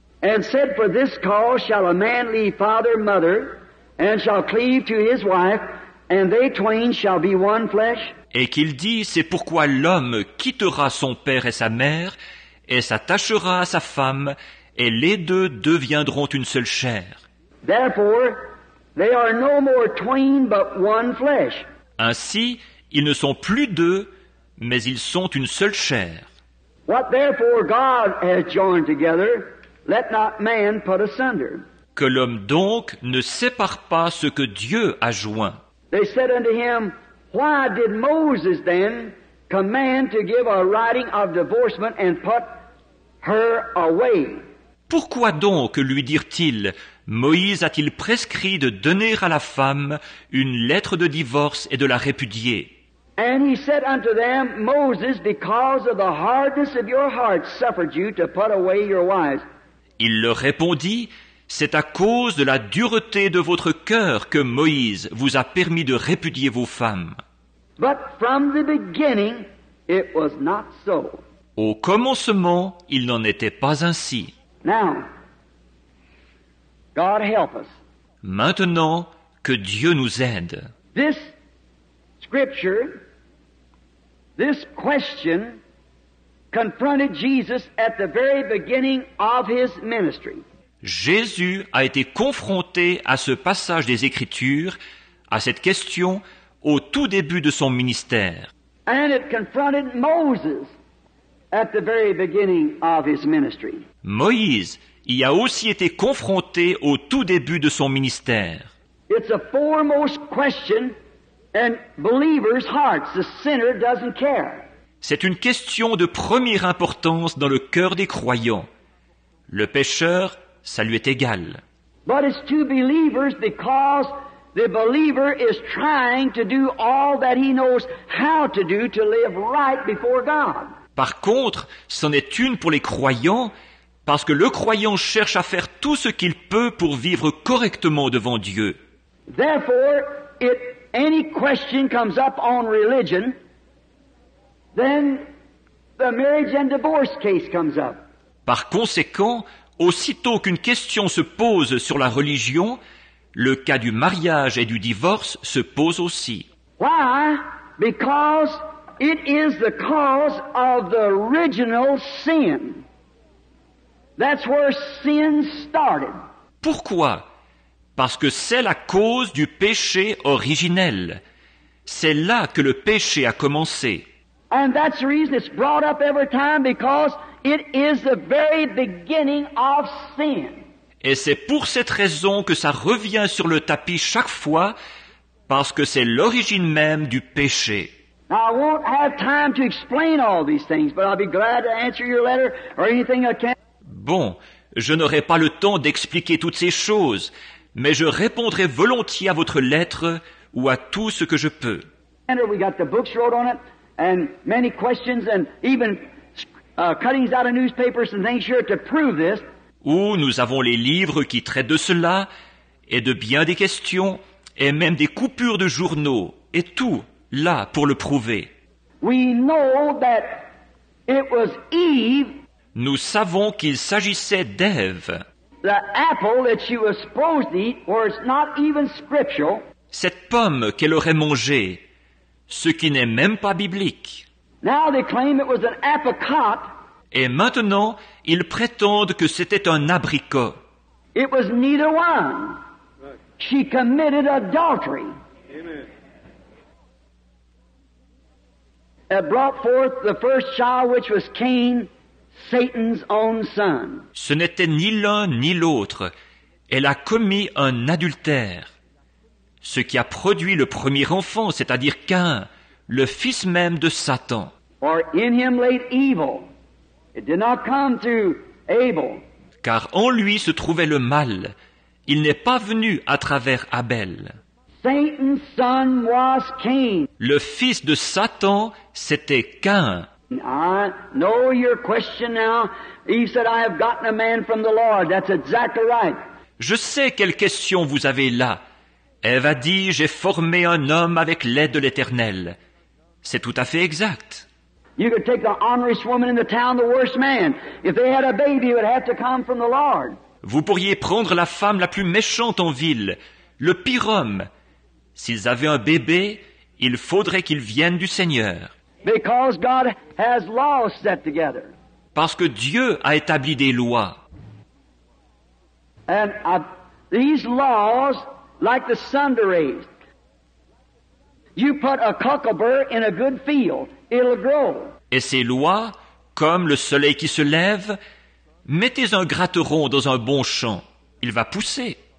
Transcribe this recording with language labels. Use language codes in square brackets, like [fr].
[en] And said, For this cause shall a man leave father and mother, and shall cleave to his wife, and they twain shall be one flesh? [fr] Et qu'il dit, c'est pourquoi l'homme quittera son père et sa mère, et s'attachera à sa femme, et les deux deviendront une seule chair. [en] Therefore, they are no more twain but one flesh. [fr] Ainsi, ils ne sont plus deux, mais ils sont une seule chair. [en] What therefore God has joined together, let not man put asunder. [fr] Que l'homme donc ne sépare pas ce que Dieu a joint. [en] They said unto him, Why did Moses then command to give a writing of divorcement and put her away? [fr] Pourquoi donc, lui dirent-ils, Moïse a-t-il prescrit de donner à la femme une lettre de divorce et de la répudier? [en] And he said unto them, Moses, because of the hardness of your heart, suffered you to put away your wives. [fr] Il leur répondit, c'est à cause de la dureté de votre cœur que Moïse vous a permis de répudier vos femmes. [en] But from the beginning, it was not so. [fr] Au commencement, il n'en était pas ainsi. [en] Now, God help us. [fr] Maintenant, que Dieu nous aide. [en] This scripture, this question, confronted Jesus at the very beginning of his ministry. [fr] Jésus a été confronté à ce passage des Écritures, à cette question, au tout début de son ministère. [en] And it confronted Moses at the very beginning of his ministry. [fr] Moïse y a aussi été confronté au tout début de son ministère. [en] It's a foremost question in believers' hearts. The sinner doesn't care. [fr] C'est une question de première importance dans le cœur des croyants. Le pécheur, ça lui est égal. [en] But it's to believers because the believer is trying to do all that he knows how to do to live right before God. [fr] Par contre, c'en est une pour les croyants, parce que le croyant cherche à faire tout ce qu'il peut pour vivre correctement devant Dieu. [en] Therefore, if any question comes up on religion, then the marriage and divorce case comes up. [fr] Par conséquent, aussitôt qu'une question se pose sur la religion, le cas du mariage et du divorce se pose aussi. [en] Why? Because it is the cause of the original sin. That's where sin started. [fr] Pourquoi? Parce que c'est la cause du péché originel. C'est là que le péché a commencé. [en] And that's the reason it's brought up every time, because it is the very beginning of sin. [fr] Et c'est pour cette raison que ça revient sur le tapis chaque fois, parce que c'est l'origine même du péché. [en] Now, I won't have time to explain all these things, but I'll be glad to answer your letter or anything I can. [fr] Bon, je n'aurai pas le temps d'expliquer toutes ces choses, mais je répondrai volontiers à votre lettre ou à tout ce que je peux. [en] We got the books wrote on it, and many questions, and even cuttings out of newspapers and things here to prove this. [fr] Où nous avons les livres qui traitent de cela, et de bien des questions, et même des coupures de journaux, et tout, là, pour le prouver. [en] We know that it was Eve, [fr] Nous savons qu'il s'agissait d'Ève, [en] the apple that she was supposed to eat, where it's not even scriptural. [fr] cette pomme qu'elle aurait mangée, ce qui n'est même pas biblique. [en] Now they claim it was an apricot. [fr] Et maintenant, ils prétendent que c'était un abricot. [en] It was neither one. She committed adultery. Amen. that brought forth the first child, which was Cain, Satan's own son. [fr] Ce n'était ni l'un ni l'autre. Elle a commis un adultère. Ce qui a produit le premier enfant, c'est-à-dire Caïn, le fils même de Satan. [en] For in him laid evil. It did not come through Abel. [fr] Car en lui se trouvait le mal. Il n'est pas venu à travers Abel. [en] Satan's son was Cain. [fr] Le fils de Satan, c'était Caïn. [en] I know your question now. Eve said, I have gotten a man from the Lord. That's exactly right. [fr] Je sais quelle question vous avez là. Ève a dit, j'ai formé un homme avec l'aide de l'Éternel. C'est tout à fait exact. [en] You could take the honorest woman in the town, the worst man. If they had a baby, it would have to come from the Lord. [fr] Vous pourriez prendre la femme la plus méchante en ville, le pire homme. S'ils avaient un bébé, il faudrait qu'il vienne du Seigneur. [en] Because God has laws set together. [fr] Parce que Dieu a établi des lois. [en] And these laws, like the sun to raise. You put a cucumber in a good field, it'll grow. [fr] Et ces lois, comme le soleil qui se lève, mettez un gratteron dans un bon champ, il va pousser.